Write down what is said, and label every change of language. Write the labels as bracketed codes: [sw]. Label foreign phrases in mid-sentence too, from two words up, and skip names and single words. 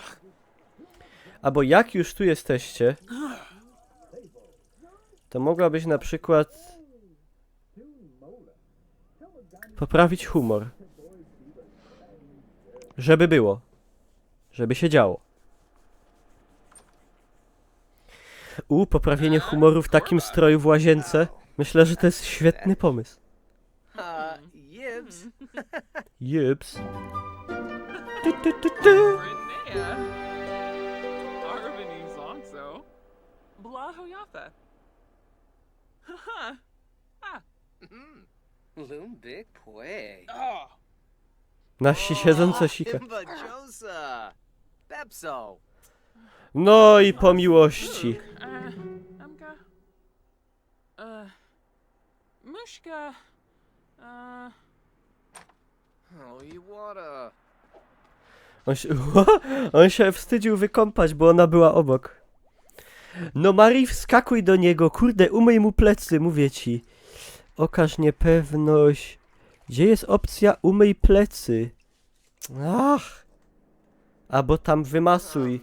[pl] Albo jak już tu jesteście, to mogłabyś na przykład poprawić humor. Żeby było. Żeby się działo. Poprawienie humoru w takim stroju w łazience. Myślę, że to jest świetny pomysł. Yibs. Jeps. Renea. Arvini Zonzo. Blahoyafa. Haha. Lumbik Pue. Oh. Na wsi siedzące sika. Imba Josa. Bepso. No i po miłości. Amka. Mushka. [en] Oh, you water. [pl] On się wstydził wykąpać, bo ona była obok. No Marii, wskakuj do niego, kurde, umyj mu plecy, mówię ci. Okaż niepewność. Gdzie jest opcja umyj plecy? Ach. Albo tam wymasuj.